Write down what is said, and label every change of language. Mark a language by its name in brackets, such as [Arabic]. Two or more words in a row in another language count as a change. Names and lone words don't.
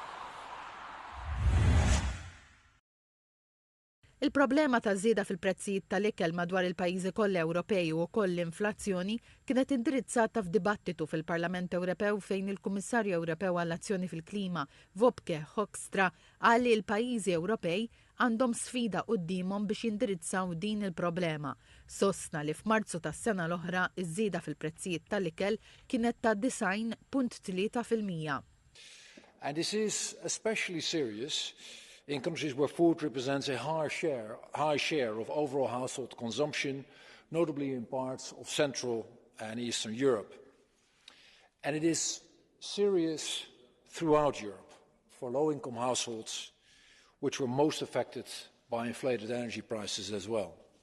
[Maltese] Il-problema ta' żieda fil-prezzijiet tal-ikel madwar il-pajjiżi kollha Ewropej u wkoll l-inflazzjoni kienet indirizzata f'dibattitu fil-Parlament Ewropew fejn il-Kummissarju Ewropew għall-Azzjoni fil-Klima Wopke Hoekstra qal li l-pajjiżi Ewropej għandhom sfida qudiemhom biex jindirizzaw din il-problema. Sostna li f'Marzu tas-sena l-oħra iż-żieda fil-prezzijiet tal-ikel kienet ta' 9.3%. [English] And this is especially serious in countries where food represents a high share of overall household consumption, notably in parts of Central and Eastern Europe. And it is serious throughout Europe for low-income households, which were most affected by inflated energy prices as well.